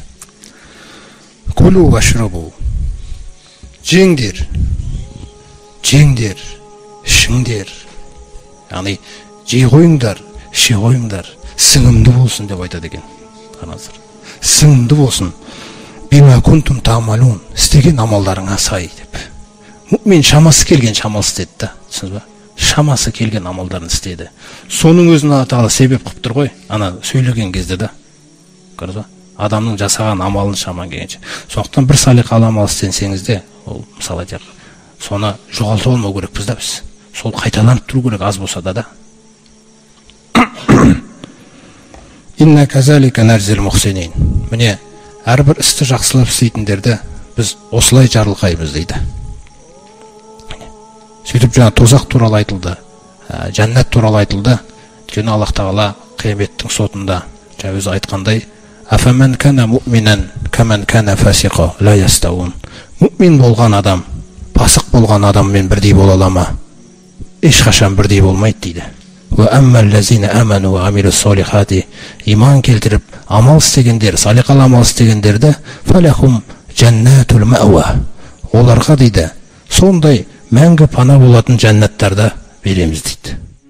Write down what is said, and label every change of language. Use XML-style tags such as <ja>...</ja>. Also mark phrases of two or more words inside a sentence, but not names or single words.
<ar>كلوا واشربوا.</ar> <kk>Жеңдер, ішіңдер. Яғни жей қойыңдар, іше қойыңдар, сіңімді болсын деп айтады екен. Қараңыздар. Сіңімді болсын.</kk> <ar>بما كنتم تعملون.</ar> <kk>Істеген амалдарыңа сай деп. Мұъмин шамасы келген амал істеді да. Түсінесіз ба? Шамасы келген амалдарын істеді. Соның өзін Алла тағала себеп қылып тұр ғой, ана сөйлеген кезде да. Көрдіңіз ба? Адамның жасаған амалын шаман келгенше. Сондықтан бір салиқалы амал істесеңіз де, ол мысалы айтайық, соны жоғалтып алмау керекпіз да біз. Сол қайталанып тұру керек аз болса да.</kk> <ar>إنا كذلك نجزي المحسنين.</ar> <kk>Міне, әрбір істі жақсылап істейтіндерді біз осылай жарылқаймыз дейді. Сөйтіп жаңа тозақ туралы айтылды, жәннат туралы айтылды. Өйткені Аллах тағала қияметтің сотында жаңа өзі айтқандай,</kk> <ar>أفمن كان مؤمنا كمن كان فاسقا لا يستوون.</ar> <kk>Муъмин болған адам, пасық болған адаммен бірдей бола ала ма? Ешқашан бірдей болмайды дейді.</kk> <ar>وأما الذين آمنوا وعملوا الصالحات,</ar> <kk>иман келтіріп амал істегендер, салиқалы амал істегендерді</kk> <ar>فلهم جنات المأوى,</ar> <kk>оларға дейді сондай мәңгі пана болатын жәннаттарда береміз дейді.</kk>